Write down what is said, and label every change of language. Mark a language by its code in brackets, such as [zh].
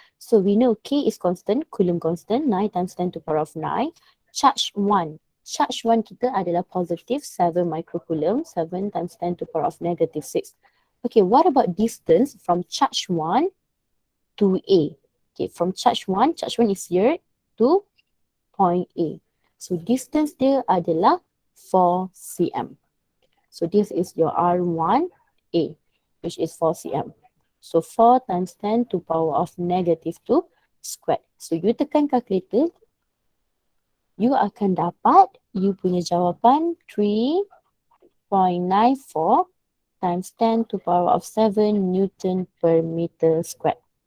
[en] So we know K is constant, Coulomb constant, 9 times 10 to the power of 9. Charge 1. Charge 1 [ms] kita adalah [en] positive 7 microcoulomb, 7 times 10 to the power of negative 6. Okay, what about distance from charge 1 to A? Okay, from charge 1 is here to point A. [ms] So distance dia adalah 4 cm. [en] So this is your R1A, which is 4 cm. So 4 times 10 to the power of negative 2 squared. [ms] So you tekan calculator, you akan dapat you punya jawapan [en] 3.94 times 10 to the power of 7 Newton per meter squared.